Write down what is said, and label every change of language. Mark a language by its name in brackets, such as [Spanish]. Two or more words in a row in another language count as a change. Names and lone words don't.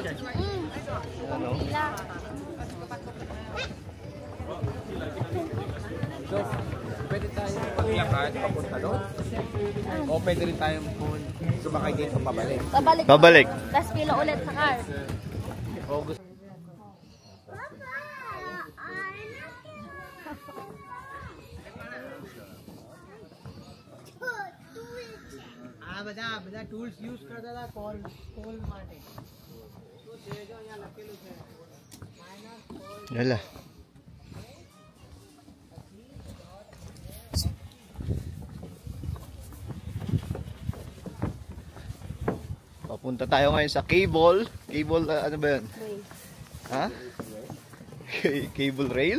[Filipino] Ano? So, pwede tayo maglakad papunta doon? O pwede rin tayong sumakay dito pabalik? Pabalik. Tapos pila ulit sa car. O gusto [Gujarati] બધા [English] tools use [Gujarati] કરતા હતા કોલ માટે તો તે જો અહીંયા લખેલું છે [Filipino] Yala. Papunta tayo ngayon sa cable. Cable, ano ba yun? Ha? Cable rail?